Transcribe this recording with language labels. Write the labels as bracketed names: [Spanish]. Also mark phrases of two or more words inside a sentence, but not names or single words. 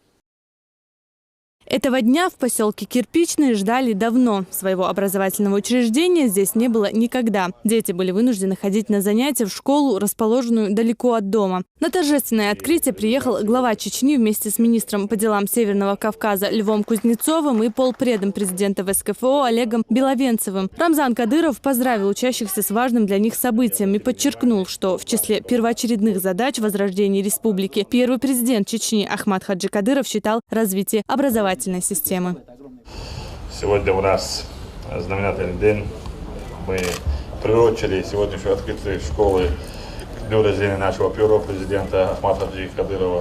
[Russian] Этого дня в поселке Кирпичные ждали давно. Своего образовательного учреждения здесь не было никогда. Дети были вынуждены ходить на занятия в школу, расположенную далеко от дома. На торжественное открытие приехал глава Чечни вместе с министром по делам Северного Кавказа Львом Кузнецовым и полпредом президента ВСКФО Олегом Беловенцевым. Рамзан Кадыров поздравил учащихся с важным для них событием и подчеркнул, что в числе первоочередных задач возрождения республики первый президент Чечни Ахмат Хаджи Кадыров считал развитие образовательной системы. Сегодня у нас знаменательный день. Мы приурочили сегодняшнее открытие школы к дню рождения нашего первого президента Ахмата Хаджи Кадырова.